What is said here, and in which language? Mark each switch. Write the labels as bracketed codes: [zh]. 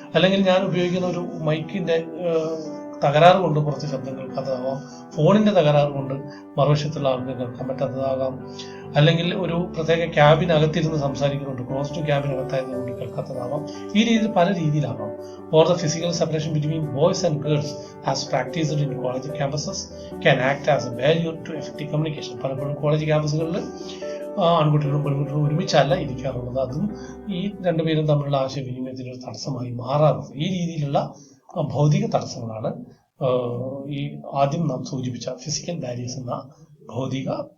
[ml] അല്ലെങ്കിൽ ഞാൻ ഉപയോഗിക്കുന്ന ഒരു മൈക്കിന്റെ തകരാറ് കൊണ്ട് കുറച്ച് ശബ്ദം കേൾക്കാത്തതാവാം. ഫോണിന്റെ തകരാറ് കൊണ്ട് മറുവശത്തുള്ള ആൾക്ക് കേൾക്കാൻ പറ്റാത്തതാകാം. അല്ലെങ്കിൽ ഒരു പ്രത്യേക ക്യാബിനകത്തിരുന്ന് സംസാരിക്കുന്നുണ്ട്, ക്ലോസ്ഡ് ക്യാബിനകത്തായതുകൊണ്ട് കേൾക്കാത്തതാവാം. ഈ രീതിയിൽ പല രീതിയിലാവാം. [en] Or the physical separation between boys and girls as practiced in college campuses can act as a barrier to effective communication. [ml] പലപ്പോഴും കോളേജ് ക്യാമ്പസുകളിൽ ആൺകുട്ടികളും പെൺകുട്ടികളും ഒരുമിച്ചല്ല ഇരിക്കാറുള്ളത്. അതും ഈ രണ്ടുപേരും തമ്മിലുള്ള ആശയവിനിമയത്തിന് ഒരു തടസ്സമായി മാറാറുണ്ട്. ഈ രീതിയിലുള്ള ഭൗതിക തടസ്സങ്ങളാണ് ഈ ആദ്യം നാം സൂചിപ്പിച്ച ഫിസിക്കൽ ബാരിയേഴ്സ് എന്ന ഭൗതിക